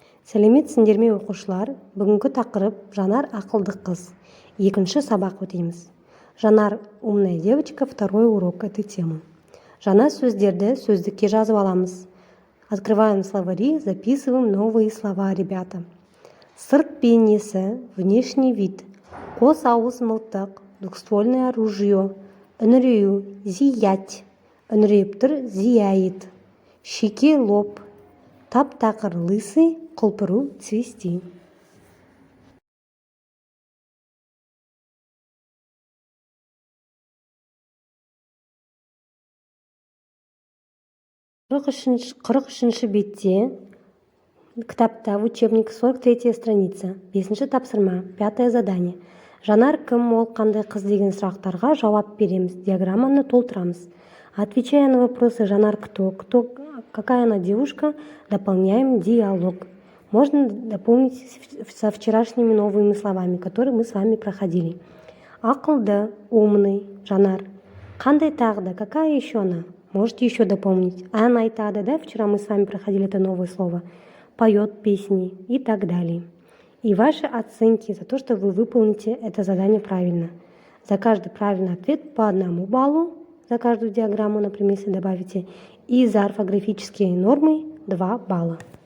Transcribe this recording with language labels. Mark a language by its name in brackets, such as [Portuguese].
[Kazakh] Сәлеметсіңдер ме оқушылар? Бүгінгі тақырып Жанар ақылды қыз. Екінші сабақ өтеміз. [Russian] Жанар умная девочка, второй урок этой темы. [Kazakh] Жаңа сөздерді сөздікке жазып аламыз. [Russian] Открываем словари, записываем новые слова, ребята. [Kazakh] Сырт бейнесі, [Russian] внешний вид. [Kazakh] Қос ауыз мылтық, [Russian] двухствольное оружие. [Kazakh] Үңірейу, [Russian] зиять. [Kazakh] Үңірейіп тұр, [Russian] зияет. [Kazakh] Шеке, [Russian] лоб. [Kazakh] Тап-тақыр, [Russian] лысый, [Kazakh] құлпыру, [Russian] цвести. [Kazakh] Қырық үшінші бетте кітапта [Russian] в учебнике 43 страница, [Kazakh] 5-ші тапсырма, [Russian] 5-е задание. [Kazakh] Жанар кім, ол қандай қыз деген сұрақтарға жауап береміз, диаграмманы толтырамыз. [Russian] Отвечая на вопросы Жанар кто, какая она девушка, дополняем диалог. Можно дополнить со вчерашними новыми словами, которые мы с вами проходили. [Kazakh] Ақылды, [Russian] умный, [Kazakh] Жанар. Қандай тағы, [Russian] какая еще она? Можете еще дополнить. Она [Kazakh] айтады, [Russian] да? Вчера мы с вами проходили это новое слово. Поет песни и так далее. И ваши оценки за то, что вы выполните это задание правильно. За каждый правильный ответ по 1 баллу, за каждую диаграмму, например, если добавите, и за орфографические нормы 2 балла.